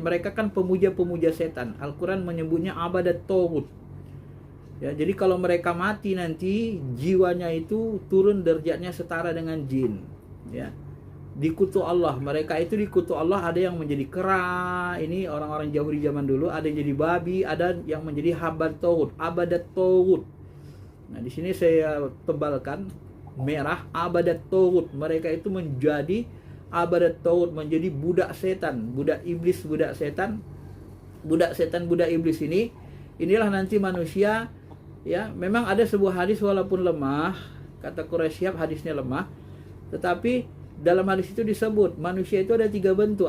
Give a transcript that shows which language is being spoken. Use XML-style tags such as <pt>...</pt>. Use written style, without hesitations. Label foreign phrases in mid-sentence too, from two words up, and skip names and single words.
<id>Mereka kan pemuja-pemuja setan. Al-Quran menyebutnya</id> <ar>عبدة الطاغوت.</ar> <id>Ya, jadi kalau mereka mati nanti jiwanya itu turun derajatnya setara dengan jin. Ya. Dikutuk Allah, mereka itu dikutuk Allah, ada yang menjadi kera, ini orang-orang jauh di zaman dulu, ada yang jadi babi, ada yang menjadi</id> <ar>عبدة الطاغوت, عبدة الطاغوت.</ar> <id>Nah, di sini saya tebalkan merah</id> <ar>عبدة الطاغوت.</ar> <id>Mereka itu menjadi</id> <ar>عبدة الطاغوت,</ar> <id>menjadi budak setan, budak iblis, budak setan, budak iblis ini. Inilah nanti manusia. Ya, memang ada sebuah hadis walaupun lemah, kata Quraisy hadisnya lemah, tetapi dalam hadis itu disebut manusia itu ada 3 bentuk.</id>